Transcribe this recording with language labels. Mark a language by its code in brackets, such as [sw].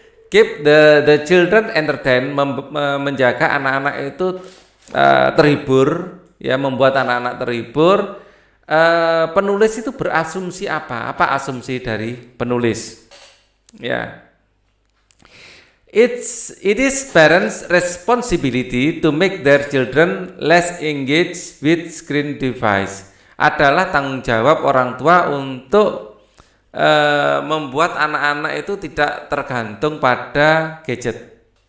[en] Keep the children entertained, [id] menjaga anak-anak itu terhibur ya, membuat anak-anak terhibur. Penulis itu berasumsi apa asumsi dari penulis ya. [en] It is parents' responsibility to make their children less engaged with screen device. [id] Adalah tanggung jawab orang tua untuk membuat anak-anak itu tidak tergantung pada gadget.